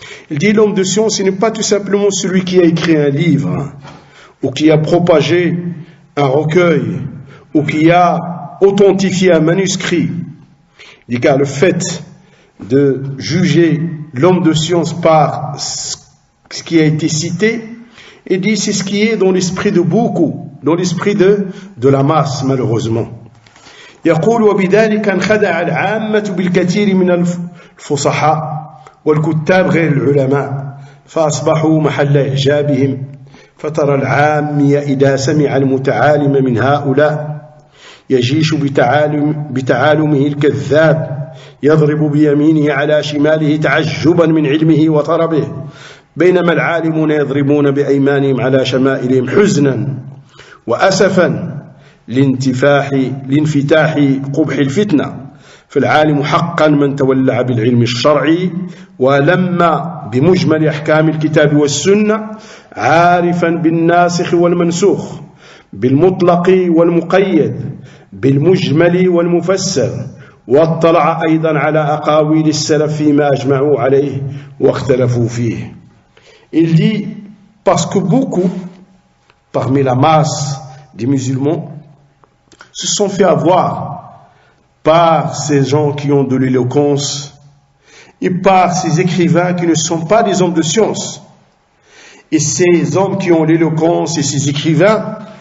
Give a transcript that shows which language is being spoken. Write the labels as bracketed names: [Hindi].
[French] Il dit: l'homme de science, ce n'est pas tout simplement celui qui a écrit un livre, ou qui a propagé un recueil, ou qui a authentifié un manuscrit. Il dit: car le fait de juger l'homme de science par ce qui a été cité, il dit c'est ce qui est dans l'esprit de beaucoup, dans l'esprit de la masse, malheureusement. [Arabic] يقول: وبذلك انخدع العامة بالكثير من الفصحاء والكتاب غير العلماء، فأصبحوا محل إعجابهم، فترى العامي إذا سمع المتعالم من هؤلاء يجيش بتعالمه الكذاب، يضرب بيمينه على شماله تعجبا من علمه وطربه، بينما العالمون يضربون بأيمانهم على شمائلهم حزنا وأسفا لانفتاح قبح الفتنة. فالعالم حقا من تولع بالعلم الشرعي ولما بمجمل أحكام الكتاب والسنة، عارفا بالناسخ والمنسوخ، بالمطلق والمقيد، بالمجمل والمفسر، واطلع أيضا على أقاويل السلف فيما أجمعوا عليه واختلفوا فيه. [French] Il dit parce que beaucoup parmi la masse des musulmans se sont fait avoir par ces gens qui ont de l'éloquence et par ces écrivains qui ne sont pas des hommes de science. Et ces hommes qui ont l'éloquence et ces écrivains